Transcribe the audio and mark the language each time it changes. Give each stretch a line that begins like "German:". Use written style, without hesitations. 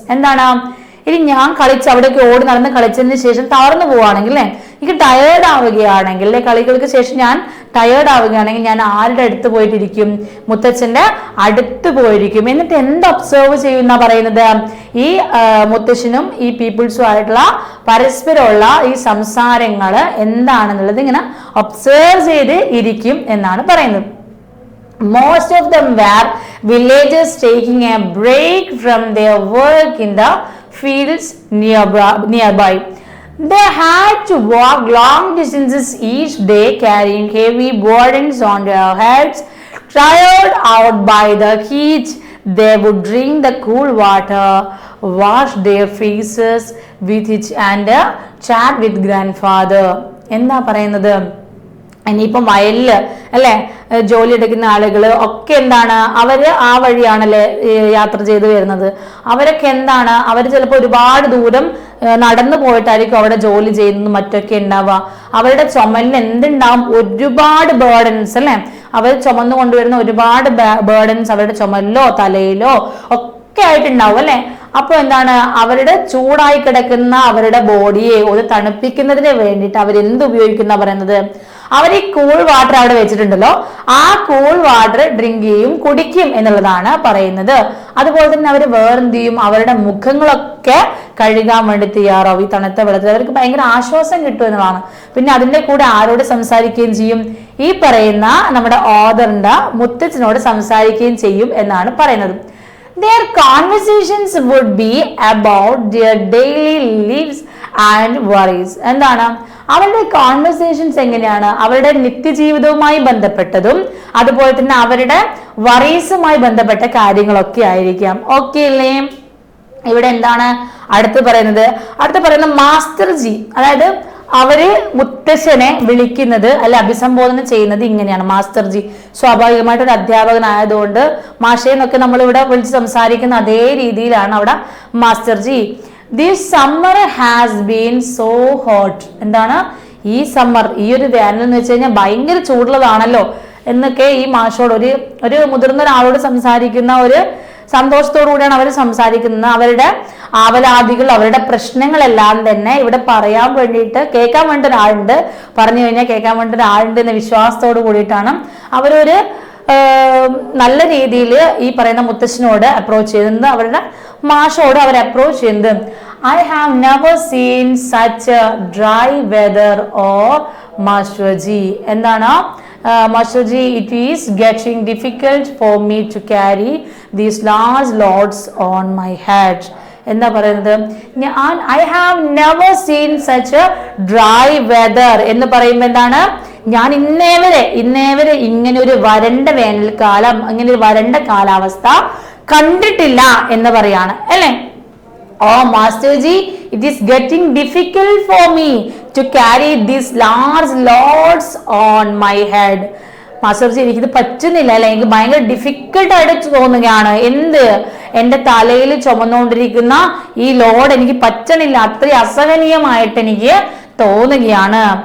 Malayalam: എന്താണ്, ഇനി ഞാൻ അവിടേക്ക് ഓടി നടന്ന് കളിച്ചതിന് ശേഷം തളർന്നു പോവുകയാണെങ്കിൽ, എനിക്ക് ടയേർഡ് ആവുകയാണെങ്കിൽ, കളികൾക്ക് ശേഷം ഞാൻ ടയേർഡ് ആവുകയാണെങ്കിൽ ഞാൻ ആരുടെ അടുത്ത് പോയിട്ടിരിക്കും, മുത്തച്ഛന്റെ അടുത്ത് പോയിരിക്കും. എന്നിട്ട് എന്ത് ഒബ്സർവ് ചെയ്യുന്ന പറയുന്നത്, ഈ മുത്തച്ഛനും ഈ പീപ്പിൾസും ആയിട്ടുള്ള പരസ്പരമുള്ള ഈ സംസാരങ്ങൾ എന്താണെന്നുള്ളത് ഇങ്ങനെ ഒബ്സർവ് ചെയ്ത് ഇരിക്കും എന്നാണ് പറയുന്നത്.
English: Most of them were villagers taking a break from their work in the fields nearby. They had to walk long distances each day, carrying heavy burdens on their heads. Tired out by the heat, they would drink the cool water, wash their faces with it and chat with grandfather.
Malayalam: എന്താ പറയുന്നത്, ഇനിയിപ്പം വയലില് അല്ലെ ജോലി എടുക്കുന്ന ആളുകൾ ഒക്കെ എന്താണ്, അവര് ആ വഴിയാണല്ലേ യാത്ര ചെയ്ത് വരുന്നത്. അവരൊക്കെ എന്താണ്, അവർ ചിലപ്പോൾ ഒരുപാട് ദൂരം നടന്നു പോയിട്ടായിരിക്കും അവിടെ ജോലി ചെയ്യുന്നതും മറ്റൊക്കെ ഉണ്ടാവുക. അവരുടെ ചുമലിന് എന്തുണ്ടാവും, ഒരുപാട് ബേർഡൻസ് അല്ലെ, അവർ ചുമന്നു കൊണ്ടുവരുന്ന ഒരുപാട് ബേർഡൻസ് അവരുടെ ചുമലിലോ തലയിലോ ഒക്കെ ആയിട്ടുണ്ടാവും അല്ലെ. അപ്പൊ എന്താണ്, അവരുടെ ചൂടായി കിടക്കുന്ന അവരുടെ ബോഡിയെ ഒന്ന് തണുപ്പിക്കുന്നതിന് വേണ്ടിയിട്ട് അവരെന്ത് ഉപയോഗിക്കുന്ന പറയുന്നത്, അവർ ഈ കൂൾ വാട്ടർ അവിടെ വെച്ചിട്ടുണ്ടല്ലോ, ആ കൂൾ വാട്ടർ ഡ്രിങ്ക് ചെയ്യും, കുടിക്കും എന്നുള്ളതാണ് പറയുന്നത്. അതുപോലെ തന്നെ അവർ വേറെന്ത് ചെയ്യും, അവരുടെ മുഖങ്ങളൊക്കെ കഴുകാൻ വേണ്ടി തയ്യാറാവും ഈ തണുത്ത വെള്ളത്തിൽ. അവർക്ക് ഭയങ്കര ആശ്വാസം കിട്ടും എന്നുള്ളതാണ്. പിന്നെ അതിന്റെ കൂടെ ആരോട് സംസാരിക്കുകയും ചെയ്യും, ഈ പറയുന്ന നമ്മുടെ ഓഥറിന്റെ മുത്തച്ഛനോട് സംസാരിക്കുകയും ചെയ്യും എന്നാണ് പറയുന്നത്.
English: Their conversations would be about their daily lives and worries.
Malayalam: എന്താണ്, അവരുടെ കോൺവെർസേഷൻസ് എങ്ങനെയാണ്, അവരുടെ നിത്യജീവിതവുമായി ബന്ധപ്പെട്ടതും അതുപോലെ തന്നെ അവരുടെ വറീസുമായി ബന്ധപ്പെട്ട കാര്യങ്ങളൊക്കെ ആയിരിക്കാം. ഓക്കെ അല്ലേ. ഇവിടെ എന്താണ് അടുത്ത് പറയുന്നത് മാസ്റ്റർ ജി, അതായത് അവര് മുത്തശ്ശനെ വിളിക്കുന്നത് അല്ലെ അഭിസംബോധന ചെയ്യുന്നത് ഇങ്ങനെയാണ്, മാസ്റ്റർ ജി. സ്വാഭാവികമായിട്ട് ഒരു അധ്യാപകനായതുകൊണ്ട് മാഷേന്നൊക്കെ നമ്മൾ ഇവിടെ വിളിച്ച് സംസാരിക്കുന്ന അതേ രീതിയിലാണ് അവിടെ master G.
English: This summer has been so hot.
Malayalam: എന്താണ്, ഈ സമ്മർ, ഈ ഒരു വേനൽ എന്ന് വെച്ച് കഴിഞ്ഞാൽ ഭയങ്കര ചൂടുള്ളതാണല്ലോ എന്നൊക്കെ ഈ മാഷോട് ഒരു മുതിർന്ന ഒരാളോട് സംസാരിക്കുന്ന ഒരു സന്തോഷത്തോടു കൂടിയാണ് അവർ സംസാരിക്കുന്നത്. അവരുടെ ആവലാതികൾ, അവരുടെ പ്രശ്നങ്ങളെല്ലാം തന്നെ ഇവിടെ പറയാൻ വേണ്ടിയിട്ട്, കേൾക്കാൻ വേണ്ടി ഒരാളുണ്ട്, പറഞ്ഞു കഴിഞ്ഞാൽ കേൾക്കാൻ വേണ്ടി ഒരാളുണ്ട് എന്ന വിശ്വാസത്തോട് കൂടിയിട്ടാണ് അവരൊരു നല്ല രീതിയിൽ ഈ പറയുന്ന മുത്തശ്ശനോട് അപ്രോച്ച് ചെയ്യുന്നത്, അവരുടെ മാഷോട് അവർ അപ്രോച്ച് ചെയ്യുന്നത്.
English: I have never seen such a dry weather or Masterji.
Malayalam: എന്താണ്
English: Masterji, it is getting difficult for me to carry these large loads on my head.
Malayalam: എന്താ പറയുന്നത്?
English: I have never seen such a dry weather
Malayalam: എന്ന് പറയുമ്പോൾ എന്താണ്? ഞാൻ ഇന്നേവരെ ഇങ്ങനെ ഒരു വരണ്ട വേനൽക്കാലം, ഇങ്ങനെ ഒരു വരണ്ട കാലാവസ്ഥ കണ്ടിട്ടില്ല എന്ന് പറയാണ് അല്ലേ?
English: Oh Masterji, it is getting difficult for me to carry these large loads on my head.
Malayalam: മാസ്റ്റർജി, എനിക്കിത് പറ്റുന്നില്ല അല്ലെ, എനിക്ക് ഭയങ്കര ഡിഫിക്കൽട്ട് ആയിട്ട് തോന്നുകയാണ്. എന്റെ തലയിൽ ചുമന്നുകൊണ്ടിരിക്കുന്ന ഈ ലോഡ് എനിക്ക് പറ്റണില്ല, അത്രയും അസഹനീയമായിട്ട് എനിക്ക് തോന്നുകയാണ്.